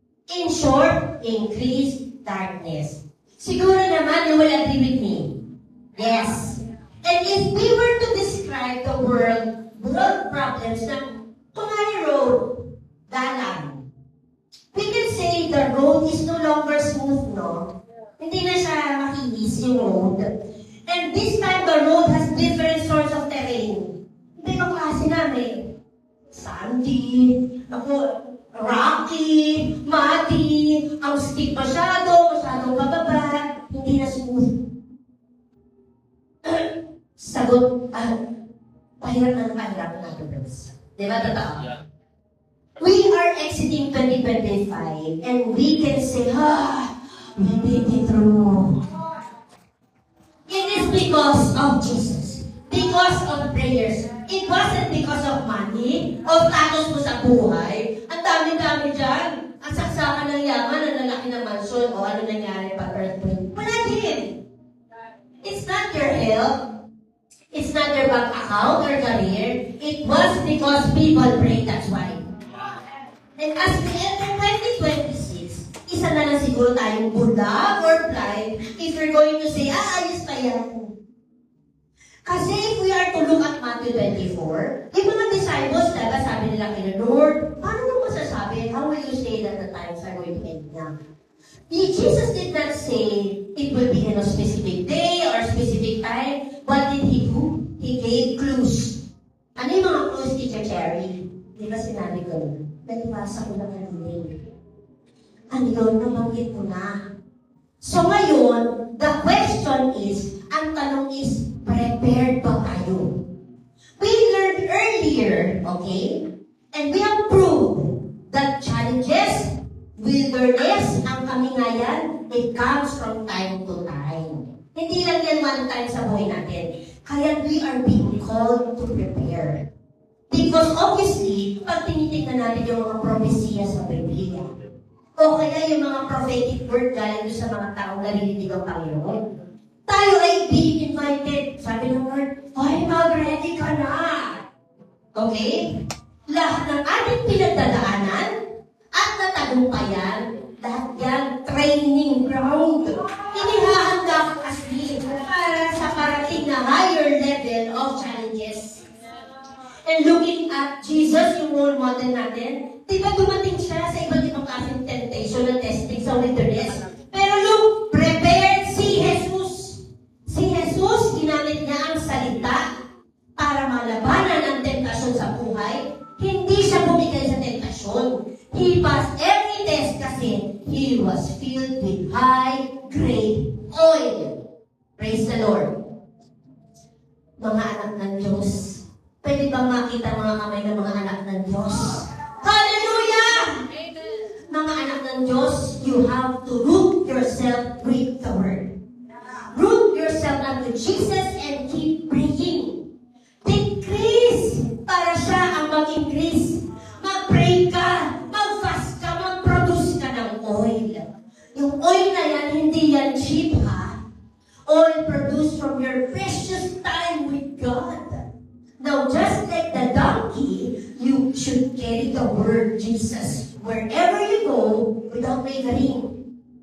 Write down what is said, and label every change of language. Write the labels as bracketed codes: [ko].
[en] In short, increased darkness. [tl] Siguro naman [en] you will agree with me. Yes. And if we were to describe the world problems na Tumari Road, dalan, we can say the road is no longer smooth, no? [tl] Hindi na siya makinis yung road. [en] And this time, the road has different sorts of terrain. [tl] Hindi yung klase namin. [en] Sandy, rocky, muddy, [tl] ang steep masyadong pababa, hindi na smooth. Sagot, pahirap na bros. Diba, totoo? [en] We are exiting 2025 and we can say, we made it through. It is because of Jesus. Because of prayers. It wasn't because of money, of status [tl] mo sa buhay. Ang dami-dami dyan. Ang saksakan ng yaman, ang lalaki ng mansyon, o ano nangyari pag earthquake. Wala din. [en] It's not your health. It's not your bank account or career. It was because people prayed, that's why. And as we enter 2026, [tl] isa na lang siguro tayong bulag [en] or blind if we're going to say, [tl] ayos pa yan. Kasi [en] if we are to look at Matthew 24, [tl] yung mga disciples, diba, sabi nila kay Lord, paano mo masasabi? [en] How will you say that the times are going to end now? Jesus did not say it will be in a specific day or specific time. What did He do? He gave clues. [tl] Ano yung mga clues, [en] Teacher Cherry? [tl] Di ba sinabi ko? Nalibasa ko lang kanina. Ano yun? Nabanggit ko na. [en] So ngayon, the question is, [tl] ang tanong [en] is, prepared ba tayo? We learned earlier, okay? And we have proved that challenges, wilderness, ang kamingayan, it comes from time to time. [tl] Hindi lang yan one time sa buhay natin. Kaya we are being called to prepare. Because obviously, pag tinitignan natin yung mga propesya sa Biblia, o kaya yung mga prophetic word galing sa mga taong narinig ang Panginoon, tayo ay being invited. Sabi ng Lord, ay, mag-ready ka na. Okay? Lahat ng ating pinagdadaanan at natagumpayan, lahat yan training ground. Inihahanda ka kasi para sa parating na [en] higher level of challenges. And looking at Jesus, [tl] yung role model natin, di ba dumating siya sa iba't ibang klaseng temptation at testing sa wilderness? Pero look, prepared si Jesus. Si Jesus, ginamit niya ang salita para malabanan ang tentasyon sa buhay. Hindi siya bumigay sa tentasyon. [en] He passed every test kasi he was filled with high-grade oil. Praise the Lord. [tl] Mga anak ng Diyos, pwede bang makita mga kamay ng mga anak ng Diyos? [en] Hallelujah! [tl] Mga anak ng Diyos, [en] you have to root yourself with the Word. Root yourself unto Jesus and keep praying. [tl] Decrease para siya ang mag-increase. Mag-pray ka, mag-fast ka, mag-produce ka ng oil. Yung oil na yan, hindi yan cheap ha. [en] Oil produced from your precious time with God. Now, just like the donkey, you should carry the word Jesus wherever you go without wavering.